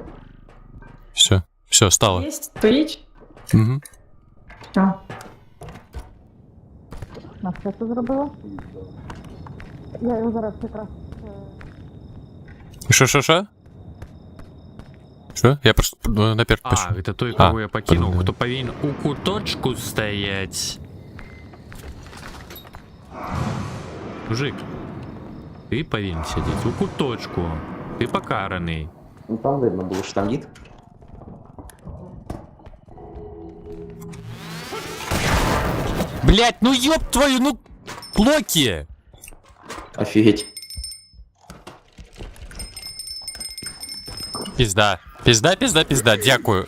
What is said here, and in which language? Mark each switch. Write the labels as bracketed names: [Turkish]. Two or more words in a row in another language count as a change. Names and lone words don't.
[Russian] Все, стало. [Ukrainian] Є, стоїть. Угу. Все. На що це зробила? Я його зараз якраз... Що? Що? Я просто наперед пишу. А, [Russian] это той, кого я покинул, понятно. кто [Ukrainian] повинен у куточку [Russian] стоять. Мужик, ты повинен сидеть [Ukrainian] у куточку. [Russian] Ты покаранный. [Ukrainian] Ну там видно було, що там дід. [Russian] Блять, ну ёб твою, ну Локи! Офігеть. [Ukrainian] Пізда, дякую.